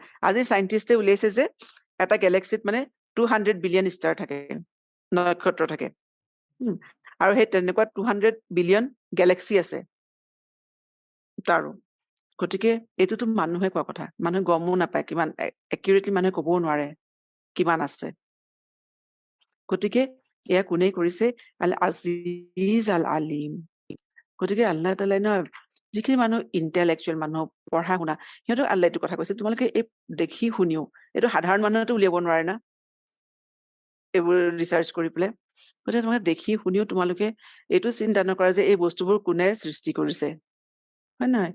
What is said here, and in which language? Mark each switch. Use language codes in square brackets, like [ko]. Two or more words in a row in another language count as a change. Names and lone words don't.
[as] আজি চাইণ্টিষ্টে উলিয়াইছে যে এটা গেলেক্সিত মানে 200 বিলিয়ন ষ্টাৰ থাকে, নক্ষত্ৰ থাকে, আৰু সেই তেনেকুৱা 200 বিলিয়ন গেলেক্সি আছে তাৰো। গতিকে এইটোতো মানুহে কোৱা কথা, মানুহে গমো নাপায়, কিমান একিউৰেটলি মানুহে ক'বও নোৱাৰে কিমান আছে। গতিকে এয়া কোনে কৰিছে? [ar] العزيز العليم. [as] গতিকে আল্লাহ তাআলাই ন, যিখিনি মানুহ ইণ্টেলেকচুৱেল মানুহ, পঢ়া শুনা, সিহঁতক আল্লাহ এইটো কথা কৈছে, তোমালোকে এই দেখি শুনিও, এইটো সাধাৰণ মানুহেতো উলিয়াব নোৱাৰে না, এইবোৰ ৰিচাৰ্চ কৰি পেলাই। গতিকে তোমালোকে দেখি শুনিও তোমালোকে এইটো চিন্তা নকৰা যে এই বস্তুবোৰ কোনে সৃষ্টি কৰিছে, হয় নহয়?